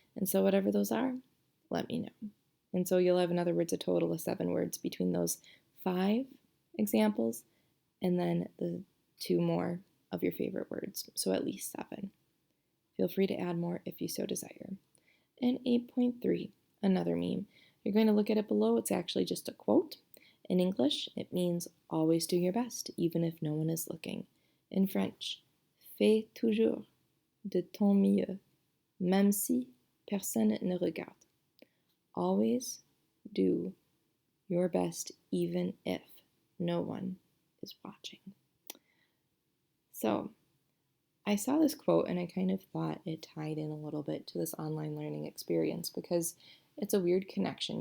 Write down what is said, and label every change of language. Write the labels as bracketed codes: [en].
[en] And so whatever those are, let me know. And so you'll have, in other words, a total of 7 words between those 5 examples and then the 2 more of your favorite words. So at least 7. Feel free to add more if you so desire. And 8.3, another meme. You're going to look at it below. It's actually just a quote. In English, it means always do your best, even if no one is looking. In French, [fr] fais toujours de ton mieux, même si personne ne regarde. [en] Always do your best, even if no one is watching. So, I saw this quote and I kind of thought it tied in a little bit to this online learning experience because it's a weird connection.